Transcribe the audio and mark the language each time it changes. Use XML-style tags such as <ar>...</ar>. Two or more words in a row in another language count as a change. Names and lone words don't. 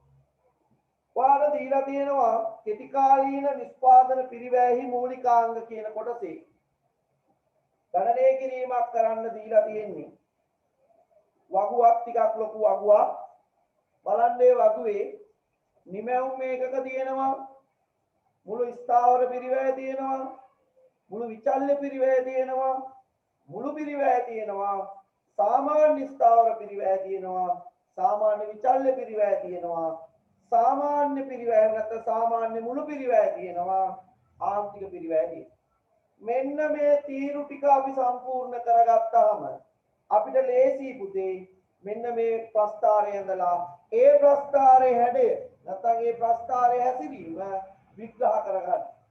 <si>ඔයාලා දීලා තියෙනවා කෙටිකාලීන නිෂ්පාදන පිරිවැයෙහි මූලිකාංග කියන කොටසේ ගණනය කිරීමක් කරන්න දීලා තියෙන්නේ. වගුවක් ටිකක් ලොකු වගුවක්. බලන්න මේ වගුවේ නිමැවුම් මේකක තියෙනවා. මුළු ස්ථාවර පිරිවැය තියෙනවා. මුළු විචල්්‍ය පිරිවැය තියෙනවා. මුළු පිරිවැය තියෙනවා. සාමාන්‍ය ස්ථාවර පිරිවැය තියෙනවා. සාමාන්‍ය විචල්‍ය පිරිවැය තියෙනවා. සාමාන්‍ය පිරිවැය නැත්නම් සාමාන්‍ය මුළු පිරිවැය තියෙනවා. ආන්තික පිරිවැය තියෙනවා. මෙන්න මේ තීරු ටික අපි සම්පූර්ණ කරගත්තාම අපිට ලේසි පුතේ මෙන්න මේ ප්‍රස්ථාරය ඉඳලා ඒ ප්‍රස්ථාරයේ හැඩය නැත්නම් ඒ ප්‍රස්ථාරයේ හැසිරීම විග්‍රහ කරගන්න.</si>